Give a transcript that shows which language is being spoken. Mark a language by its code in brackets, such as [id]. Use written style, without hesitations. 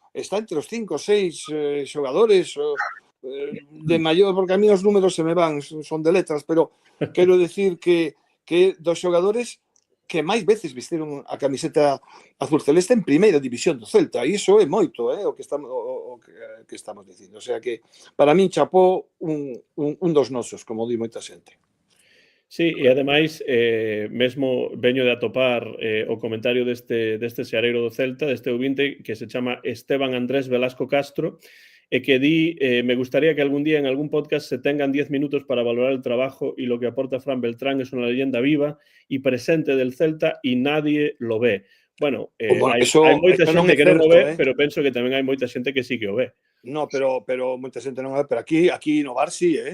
[gl] está entre os 5 ou 6 xogadores de maior, porque a mí os números se me van, son de letras, pero quero decir que dos xogadores que máis veces visteron a camiseta azul celeste en primeira división do Celta, e iso é moito, o que estamos dicindo. O sea que, para min, chapó un dos nosos, como di moita xente. Sí, e ademais, mesmo veño de atopar o comentario deste xareiro do Celta, deste ouvinte, que se chama Esteban Andrés Velasco Castro, e que di, [es] me gustaría que algún día en algún podcast se tengan 10 minutos para valorar el trabajo y lo que aporta Fran Beltrán es una leyenda viva y presente del Celta y nadie lo ve. [gl] Bueno, hai moita xente que non o ve, pero penso que tamén hai moita xente que sí que o ve. No, pero moita xente non o ve, pero aquí no bar sí,